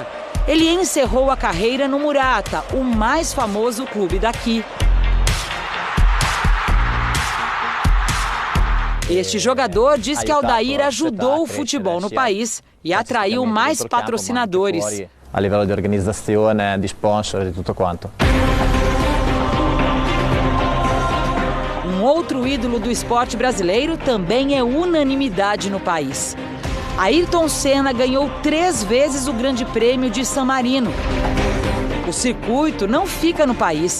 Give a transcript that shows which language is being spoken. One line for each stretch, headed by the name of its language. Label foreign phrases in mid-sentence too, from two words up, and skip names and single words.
Portuguese: Ele encerrou a carreira no Murata, o mais famoso clube daqui. Este jogador diz que Aldair ajudou o futebol no país e atraiu mais patrocinadores.
Italian: A livello di organizzazione, di sponsor e tutto quanto.
Portuguese: Um outro ídolo do esporte brasileiro também é unanimidade no país. Ayrton Senna ganhou 3 vezes o Grande Prêmio de San Marino. O circuito não fica no país.